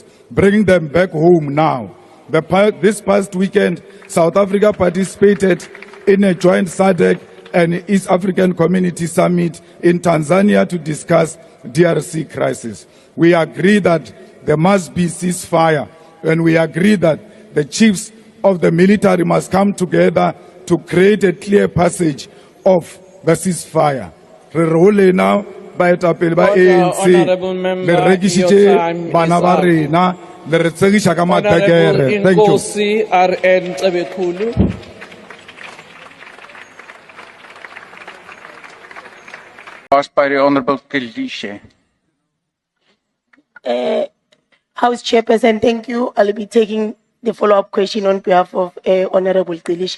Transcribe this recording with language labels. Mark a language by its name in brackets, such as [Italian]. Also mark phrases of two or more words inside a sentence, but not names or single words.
[English] Bring them back home now. This past weekend, South Africa participated in a joint SADC and East African Community Summit in Tanzania to discuss DRC crisis. We agree that there must be ceasefire, and we agree that the chiefs of the military must come together to create a clear passage of the ceasefire. [Southern Sotho] Re role now baetapele ba ANC le rekisitse bana ba rena le re tsegisha ka matekere. [English] Thank you. Asked by the Honorable Kedisaletse. House Chairperson, thank you. I'll be taking the follow-up question on behalf of Honorable Kedisaletse.